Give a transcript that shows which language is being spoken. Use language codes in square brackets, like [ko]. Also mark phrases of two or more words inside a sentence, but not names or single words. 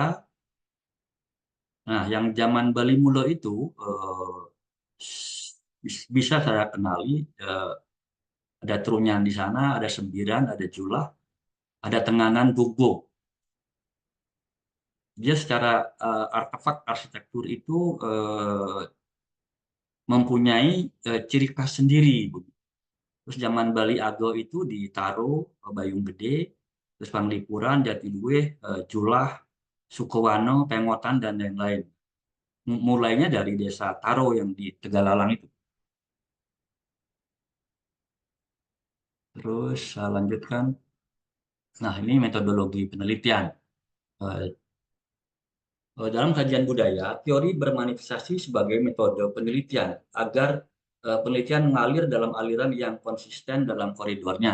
[id] Nah, yang zaman Bali Mula itu bisa saya kenali, ada Trunyan di sana, ada Sembiran, ada Julah, ada Tenganan Bogo. Dia secara artefak arsitektur itu mempunyai ciri khas sendiri. Terus zaman Bali Ago itu di Taro, Bayung Gede, terus Panglipuran, Jatiluwih, Julah, Sukowano, Pengotan, dan lain-lain. Mulainya dari desa Taro yang di Tegalalang itu. Terus saya lanjutkan. Nah, ini metodologi penelitian. Dalam kajian budaya, teori bermanifestasi sebagai metode penelitian agar penelitian mengalir dalam aliran yang konsisten dalam koridornya.